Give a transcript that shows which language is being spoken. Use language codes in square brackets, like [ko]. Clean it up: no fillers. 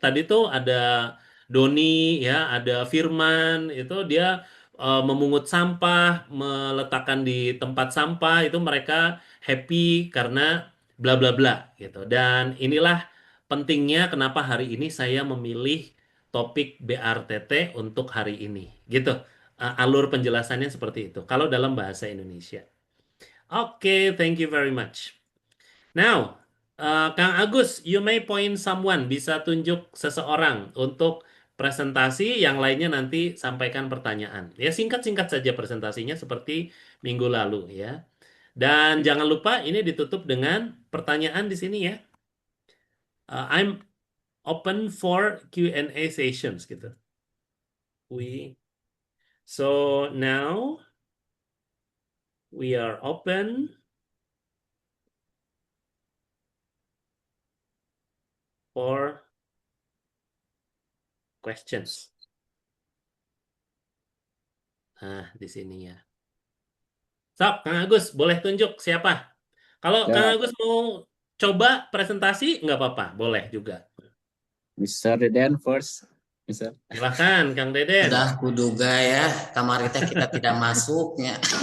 [id] Tadi tuh ada Doni ya, ada Firman itu dia memungut sampah, meletakkan di tempat sampah itu mereka happy karena bla bla bla gitu. Dan inilah pentingnya kenapa hari ini saya memilih topik BRTT untuk hari ini. Gitu. Alur penjelasannya seperti itu. Kalau dalam bahasa Indonesia. Oke, [en] thank you very much. Now, Kang Agus, you may point someone. [id] Bisa tunjuk seseorang untuk presentasi. Yang lainnya nanti sampaikan pertanyaan. Ya, singkat-singkat saja presentasinya seperti minggu lalu ya. Dan jangan lupa ini ditutup dengan pertanyaan di sini ya. [en] I'm open for Q&A sessions gitu. So now we are open for questions. [id] Nah, di sini ya. Sok, Kang Agus, boleh tunjuk siapa? Kalau Kang Agus mau coba presentasi, nggak apa-apa, boleh juga. [en] Mr. Deden first. [id] Silahkan, Kang Deden. Sudah kuduga ya, kamar kita tidak masuknya.